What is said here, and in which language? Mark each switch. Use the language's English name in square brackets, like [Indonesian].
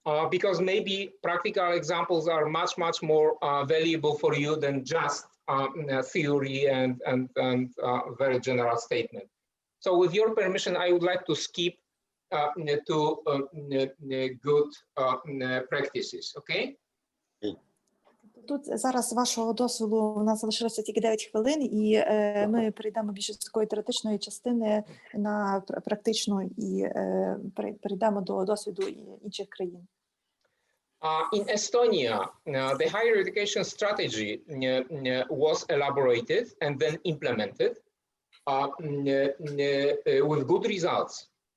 [English] Because maybe practical examples are much, much more valuable for you than just theory and very general statement. So with your permission, I would like to skip to good practices, okay? [Ukrainian] Тут зараз, з вашого дозволу, у нас залишилося тільки 9 хвилин, і ми перейдемо більше з такої теоретичної частини на практичну і перейдемо до досвіду інших країн. [English] In Estonia, the higher education strategy was elaborated and then implemented with good results.